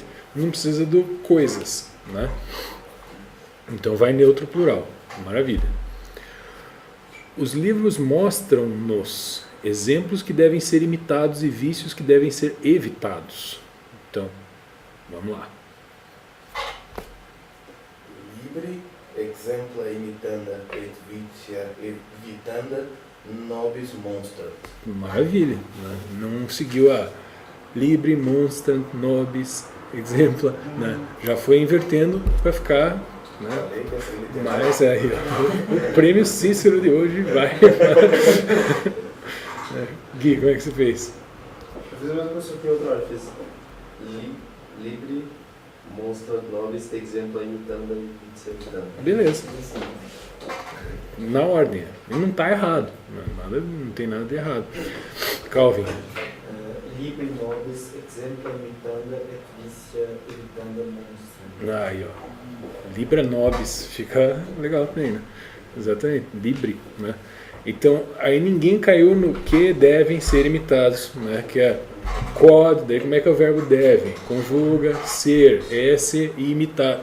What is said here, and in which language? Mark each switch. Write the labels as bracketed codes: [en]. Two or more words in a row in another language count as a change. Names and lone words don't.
[pt] Não precisa do coisas, né? Então vai neutro plural, maravilha. Os livros mostram-nos exemplos que devem ser imitados e vícios que devem ser evitados. Então, vamos lá. [la] Libre exempla imitanda et vitia evitanda nobis monstrat. [pt] Maravilha, né? Não seguiu a [la] libre monstrant nobis exempla, [pt] né? Já foi invertendo para ficar, né? Falei que essa literária. Mas aí, ó, o prêmio Cícero de hoje vai. Gui, como é que você fez? Eu fiz a mesma coisa que outra hora, fiz [la] libre monstra nobis exempla imitanda e vitia evitanda. [pt] Beleza. Na ordem. E não está errado. Não tem nada de errado. Calvin. [la] Libre nobis exempla imitanda et vicia evitanda monstra. [pt] Aí, ó. [la] Libra nobis. [pt] Fica legal também, né? Exatamente. Libre, né? Então, aí ninguém caiu no que devem ser imitados, né? Que é quod, daí como é que é o verbo deve? Conjuga, ser, esse e imitar.